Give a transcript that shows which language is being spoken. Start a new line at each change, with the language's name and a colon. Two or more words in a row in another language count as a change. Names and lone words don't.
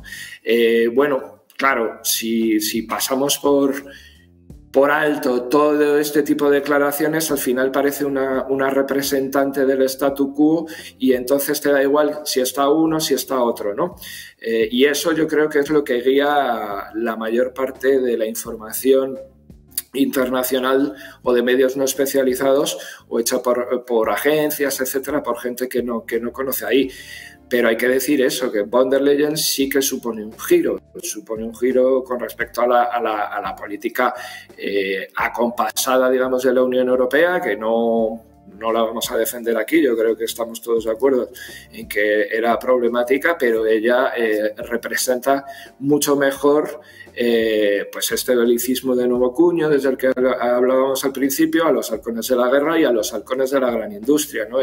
Spanish: Bueno, claro, si pasamos por alto todo este tipo de declaraciones, al final parece una representante del statu quo, y entonces te da igual si está uno, si está otro, ¿no? Y eso yo creo que es lo que guía la mayor parte de la información internacional o de medios no especializados o hecha por agencias, etcétera, por gente que no conoce ahí. Pero hay que decir eso, que von der Leyen sí que supone un giro con respecto a la política acompasada, digamos, de la Unión Europea, que no la vamos a defender aquí. Yo creo que estamos todos de acuerdo en que era problemática, pero ella representa mucho mejor pues este belicismo de nuevo cuño, desde el que hablábamos al principio, a los halcones de la guerra y a los halcones de la gran industria, ¿no?